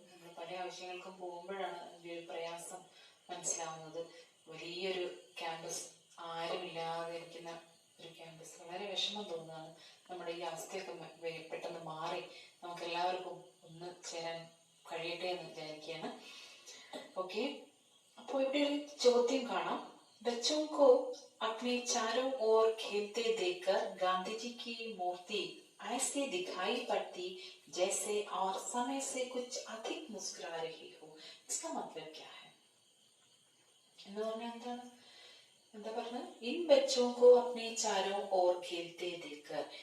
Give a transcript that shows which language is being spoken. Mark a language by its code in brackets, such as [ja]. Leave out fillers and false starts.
[ml] നമ്മൾ പല ആവശ്യങ്ങൾക്കും പോകുമ്പോഴാണ് അതിന്റെ ഒരു പ്രയാസം മനസ്സിലാവുന്നത്. വലിയൊരു ക്യാമ്പസ്, ആരുമില്ലാതെ ഇരിക്കുന്ന ഒരു ക്യാമ്പസ്, വളരെ വിഷമം തോന്നുന്നതാണ്. നമ്മുടെ ഈ അവസ്ഥയൊക്കെ പെട്ടെന്ന് മാറി നമുക്ക് എല്ലാവർക്കും ഒന്ന് ചേരാൻ കഴിയട്ടെ എന്ന് വിചാരിക്കുകയാണ്. ഓക്കെ, അപ്പോൾ ഇവിടെ ഒരു ചോദ്യം കാണാം. [hi] बच्चों को अपने चारों ओर खेलते देखकर गांधी जी की मूर्ति ऐसे दिखाई पड़ती जैसे और समय से कुछ अधिक मुस्कुरा रही हो. इसका मतलब क्या है? [ml] എന്താ പറഞ്ഞത്, [hi] ഇൻ ബച്ചോ കോ അപ്നെ ചാരോ ഓർ ഖേൽത്തെ ദേഖർ.